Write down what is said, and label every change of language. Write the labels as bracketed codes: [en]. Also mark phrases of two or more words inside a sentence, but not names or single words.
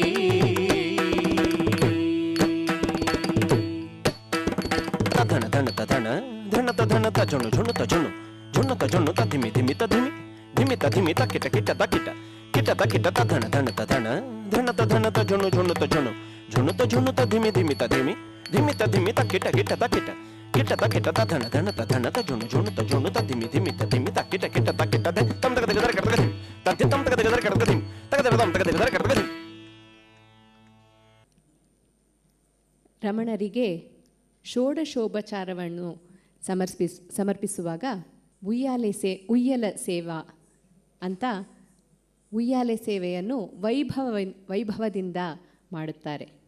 [kn] ಧಣ ಧಣ ಧಣ ಧಣ ಧಣ ಝುಣು ಝುಣು ಝುಣು ಝುಣು ಝುಣು ಧಿಮಿ ಧಿಮಿ ಧಿಮಿ ಧಿಮಿ ಧಿಮಿ ಧಿಮಿ ತ ಕಿಟ ಕಿಟ ತ ಕಿಟ ಕಿಟ ತ ಕಿಟ ತ ಧಣ ಧಣ ತ ಧಣ ಧಣ ತ ಧಣ ತ ಝುಣು ಝುಣು ತ ಝುಣು ಝುಣು ತ ಝುಣು ತ ಧಿಮಿ ಧಿಮಿ ತ ಧಿಮಿ ಧಿಮಿ ತ ಕಿಟ ಕಿಟ ತ ಕಿಟ ಕಿಟ ತ ಕಿಟ ತ ಧಣ ಧಣ ತ ಝುಣು ಝುಣು ತ ಧಿಮಿ ತ ಕಿಟ ಕಿಟ ತ ಕಿಟ ದೆ ತಂ ತಗ ತಗ ಕಡಗ ಧಿಮ್ ತತ್ತಿ ತಂ ತಗ ತಗ ಕಡಗ ಧಿಮ್ ತಗ ತಗ ತಗ ಕಡಗ ಧಿಮ್. ರಮಣರಿಗೆ ಷೋಡಶೋಪಚಾರವನ್ನು ಸಮರ್ಪಿಸುವಾಗ ಉಯ್ಯಾಲ ಸೇವಾ ಅಂತ ಉಯ್ಯಾಲೆ ಸೇವೆಯನ್ನು ವೈಭವದಿಂದ ಮಾಡುತ್ತಾರೆ.